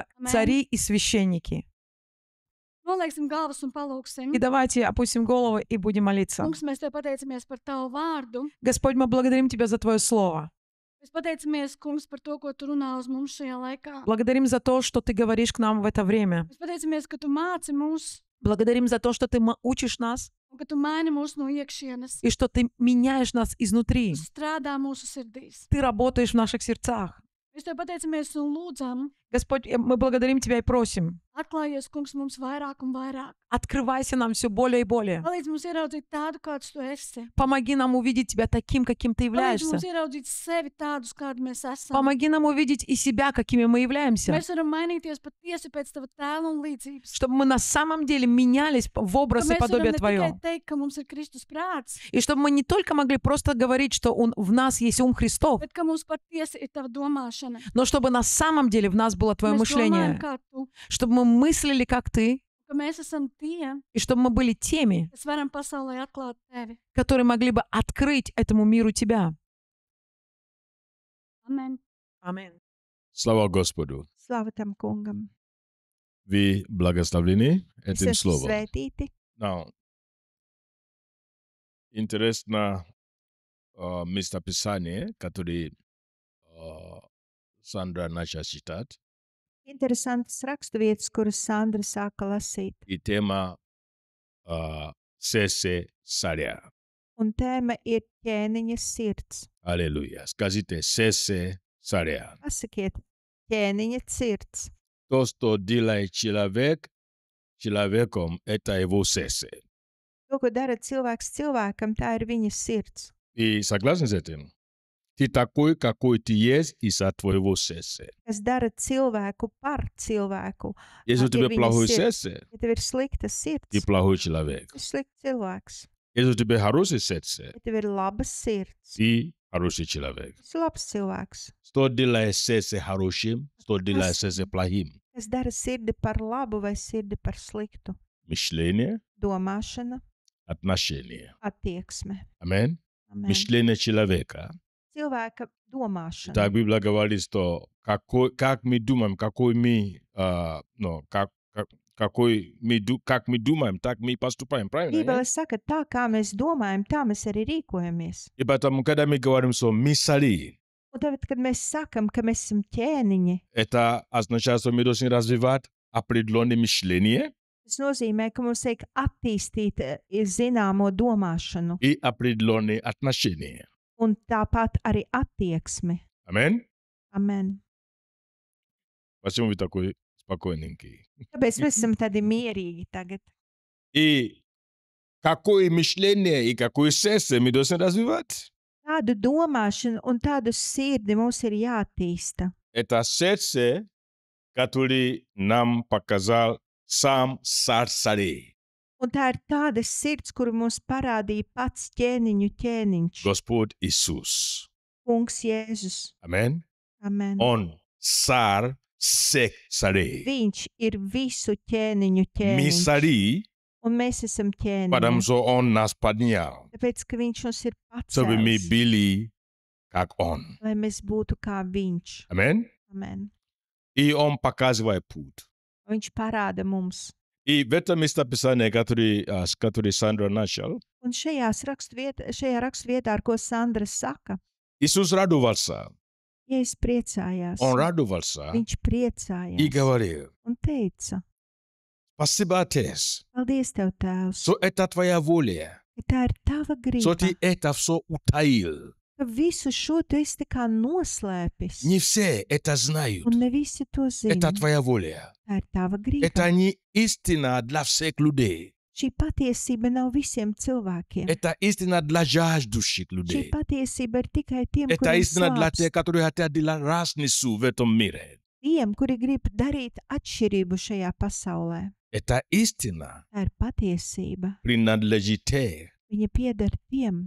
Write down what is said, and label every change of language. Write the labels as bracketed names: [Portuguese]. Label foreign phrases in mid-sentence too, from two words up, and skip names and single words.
[Latvian] Amen. [Russian] цари и священники. [Latvian] Nolieksim galvas un palūksim. [Russian] И давайте опустим голову и будем молиться. [Latvian] Kungs, mēs Tev pateicamies par Tavu vārdu. [Russian] Господь, мы благодарим Тебя за Твое Слово. [Latvian] Mēs pateicamies, kungs, par to, ko Tu runā uz mums šajā laikā. [Russian] Благодарим за то, что Ты говоришь к нам в это время. [Latvian] Mēs pateicamies, ka Tu māci mūs [Russian] Благодарим за то, что Ты учишь нас [Latvian] un ka Tu maini mūs no iekšienes. [Russian] и что Ты меняешь нас изнутри. [Latvian] Tu strādā mūsu sirdīs. [Russian] Ты работаешь в наших сердцах. [Latvian] Mēs Tev pateicamies un lūdzam, [Russian] Господь, мы благодарим Тебя и просим. [Latvian] atklājies, kungs, mums vairāk un vairāk. [Russian] Открывайся нам все более и более. [Latvian] Palīdz mums ieraudzīt tādu, kāds Tu esi. [Russian] Помоги нам увидеть Тебя таким, каким Ты [Latvian] Palīdz [Russian] являешься. [Latvian] mums ieraudzīt sevi tādus, kādi mēs esam. [Russian] Помоги нам увидеть и себя, какими мы являемся. [Latvian] Mēs varam mainīties patiesi pēc Tava tēla un līdzības. [Russian] Чтобы мы на самом деле менялись в [Latvian] Ka [Russian] образ и [Latvian] mēs varam [Russian] подобие [Latvian] ne tikai [Russian] Твое. [Latvian] teikt, ka mums ir Kristus prāts, [Russian] И чтобы мы не только могли просто говорить, что в нас есть ум Христов, [Latvian] bet ka mums patiesi ir Tava domāšana. [Russian] но чтобы на самом деле в нас было Твое [Latvian] Mēs domājam, [Russian] мышление. [Latvian] kā Tu, [Russian] Чтобы мы мыслили, как Ты, [Latvian] ka mēs esam tie, [Russian] и чтобы мы были теми, [Latvian] kas varam pasaulē atklāt Tevi. [Russian] которые могли бы открыть этому миру Тебя. [Latvian] Amen. [Russian] Аминь. Слава Господу. [Latvian] Slava tam kungam. [Russian] Вы благословлены [Latvian] Mēs [Russian] этим [Latvian] esam [Russian] словом. [Latvian] svētīti. [Russian] Now, интересно местописание, которое Сандра начала читать, [Latvian] Interesantas raksturvietas, kuras Sandra sāka lasīt. [Russian] и тема сердце царя. [Latvian] Un tēma ir ķēniņa sirds. [Russian] Аллилуйя. Скажите, сердце царя. [Latvian] Pasakiet, ķēniņa sirds. [Russian] То, что делает человек, человеком, это его сердце. [Latvian] To, ko dara cilvēks cilvēkam, tā ir viņa sirds. [Russian] И согласны с этим? Ты такой, какой ты есть из-за твоего сердца. [Latvian] Kas dara cilvēku par cilvēku. [Russian] Если у [Latvian] ir [Russian] тебя [Latvian] viņa [Russian] плохое [Latvian] sirds. [Russian] сердце, [Latvian] Ja tev ir slikta sirds, [Russian] ты плохой человек. [Latvian] tu esi slikts cilvēks. [Russian] Если у тебя хорошее сердце, [Latvian] Ja tev ir labas sirds, [Russian] ты хороший человек. [Latvian] tu esi labs cilvēks. [Russian] Что делает сердце хорошим, что делает сердце плохим? [Latvian] Kas dara sirdi par labu vai sirdi par sliktu. [Russian] Мышление, [Latvian] Domāšana, [Russian] отношение. [Latvian] attieksme. [Russian] Аминь. [Latvian] Amen. [Russian] Мышление человека. [Latvian] Cilvēka domāšana. [Russian] Так Библия говорит, что как мы думаем, как мы думаем, так мы поступаем. Правильно? [Latvian] Bībele saka, tā kā mēs domājam, tā mēs arī rīkojamies. [Russian] И поэтому, когда мы говорим, что мы цари, [Latvian] Un tad, kad mēs sakam, ka mēs esam ķēniņi, [Russian] это означает, что мы должны развивать определенное мышление [Latvian] tas nozīmē, ka mums vajag attīstīt zināmo domāšanu [Russian] и определенные отношения. [Latvian] un tāpat arī attieksmi. [Russian] Аминь. [Latvian] Amen. [Russian] Почему вы такой спокойненький? [Latvian] Tāpēc mēs esam tādi mierīgi tagad. [Russian] И какое мышление и какое сердце мы должны развивать? [Latvian] Tādu domāšanu un tādu sirdi mums ir jāattīsta. [Russian] Это сердце, которое нам показал сам царь царей, [Latvian] Un tā ir tāda sirds, kuru mums parādīja pats ķēniņu ķēniņš, [Russian] Господь Иисус. [Latvian] Kungs Jēzus. [Russian] Аминь. [Latvian] Amen. [Russian] Он царь всех царей. [Latvian] Viņš ir visu ķēniņu [Russian] Мы [Latvian] ķēniņš. [Russian] цари, [Latvian] Un mēs esam [Russian] потому [Latvian] ķēniņi. [Russian] что Он нас поднял, [Latvian] Tāpēc, ka viņš mums ir [Russian] чтобы мы [Latvian] pacēlis, [Russian] были как Он. [Latvian] lai mēs būtu kā viņš. [Russian] Аминь. [Latvian] Amen. [Russian] И Он показывает путь. [Latvian] Viņš parāda mums. [Russian] И в этом местописании, который Сандра начал, [Latvian] Un šajā raksturvietā, ar ko Sandra saka, [Russian] Иисус радовался. [Latvian] Jēzus priecājās. [Russian] Он радовался [Latvian] Viņš [Russian] и [Latvian] priecājās [Russian] говорил: [Latvian] un teica, [Russian] спасибо, Отец, [Latvian] paldies Tev, Tēvs, [Russian] что это Твоя воля, [Latvian] ka tā ir Tava [Russian] что [Latvian] griba, [Russian] Ты это все утаил. [Latvian] ka visu šo Tu esi tā kā noslēpis. [Russian] Не все это знают. [Latvian] Un ne visi to zina. [Russian] Это Твоя воля. [Latvian] Tā ir Tava griba. [Russian] Это не истина для всех людей. [Latvian] Šī patiesība nav visiem cilvēkiem. [Russian] Это истина для жаждущих [Latvian] Šī [Russian] людей. [Latvian] patiesība ir tikai tiem, [Russian] Это [Latvian] kuriem [Russian] истина для тех, [Latvian] slāpst, [Russian] которые хотят делать разницу в этом мире. [Latvian] tiem, kuri grib darīt atšķirību šajā pasaulē. [Russian] Эта истина [Latvian] Tā ir patiesība. [Russian] принадлежит тем, [Latvian] Viņa pieder tiem,